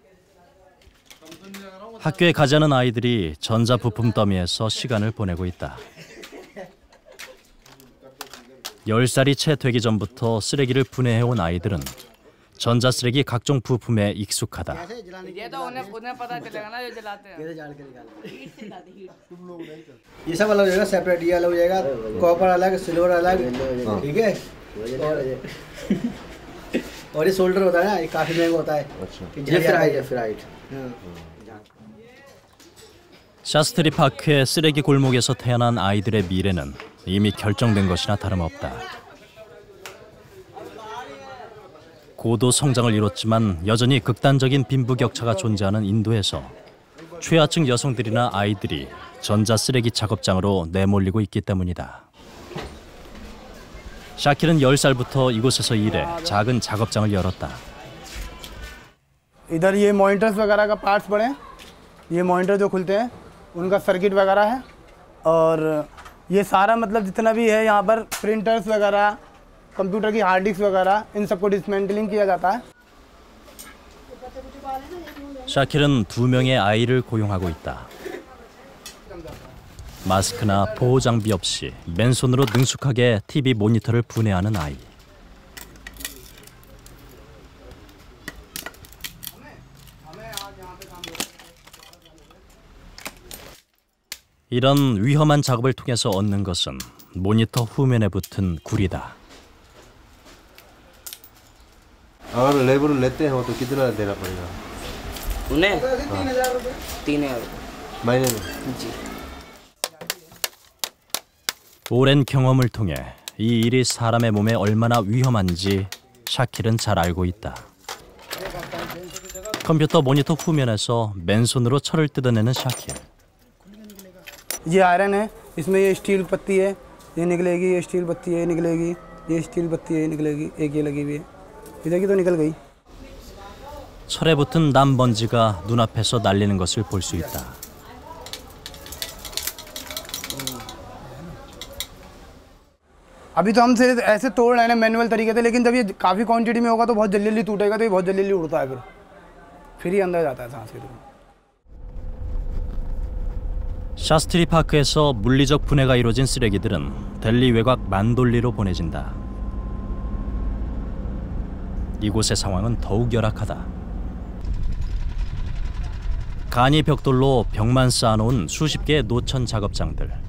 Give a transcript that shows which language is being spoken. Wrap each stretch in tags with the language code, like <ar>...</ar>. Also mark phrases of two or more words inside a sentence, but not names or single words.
<ko>학교에 가지 않은 아이들이 전자부품 더미에서 시간을 보내고 있다. 10살이 채 되기 전부터 쓰레기를 분해해온 아이들은 전자쓰레기 각종 부품에 익숙하다.</ko> <hi>ये सब अलग हो जाएगा, सेपरेट ये अलग हो जाएगा, कॉपर अलग, सिल्वर अलग, ठीक है। और ये सोल्डर होता है ना, ये काफी महंगा होता है। ये फ्राइड।</hi> <ko>샤스트리 파크의 쓰레기 골목에서 태어난 아이들의 미래는 이미 결정된 것이나 다름없다. 고도 성장을 이뤘지만 여전히 극단적인 빈부격차가 존재하는 인도에서 최하층 여성들이나 아이들이 전자쓰레기 작업장으로 내몰리고 있기 때문이다. 샤킬은 10살부터 이곳에서 일해 작은 작업장을 열었다.</ko> <hi>इधर ये मॉनिटर्स वगैरह का पार्ट्स पड़े हैं, ये मॉनिटर जो खुलते हैं उनका सर्किट वगैरह है, और ये सारा मतलब जितना भी है यहाँ पर प्रिंटर्स वगैरह, कंप्यूटर की</hi> <en>hard disk</en> <hi>वगैरह, इन सबको डिसमेंटलिंग किया जाता है.</hi> <ko>샤킬은 2명의 아이를 고용하고 있다. 마스크나 보호 장비 없이 맨손으로 능숙하게 TV 모니터를 분해하는 아이. 이런 위험한 작업을 통해서 얻는 것은 모니터 후면에 붙은 구리다.</ko> <hi>अगर लेबर लेते हो तो कितना देना पड़ेगा? उन्हें 3,000 महीने में? जी.</hi> <ko>오랜 경험을 통해 이 일이 사람의 몸에 얼마나 위험한지 샤킬은 잘 알고 있다. 컴퓨터 모니터 후면에서 맨손으로 철을 뜯어내는 샤킬.</ko> <hi>ये आयरन है, इसमें ये स्टील पत्ती है, ये निकलेगी, ये स्टील पत्ती है, निकलेगी, ये स्टील पत्ती है, निकलेगी, एक ये लगी हुई है, इधर की तो निकल गई.</hi> <ko>철에 붙은 남 먼지가 눈앞에서 날리는 것을 볼 수 있다.</ko> <hi>अभी तो हम सिर्फ ऐसे तोड़ रहे हैं मैनुअल तरीके से, लेकिन जब ये काफ़ी क्वांटिटी में होगा तो बहुत जल्दी जल्दी टूटेगा, तो ये बहुत जल्दी जल्दी उड़ता है, फिर ही अंदर जाता है सांस के थ्रू.</hi> <ko>샤스트리 파크에서 물리적 분해가 이루어진 쓰레기들은 델리 외곽 만돌리로 보내진다. 이곳의 상황은 더욱 열악하다. 간이 벽돌로 벽만 쌓아놓은 수십 개의 노천 작업장들.</ko>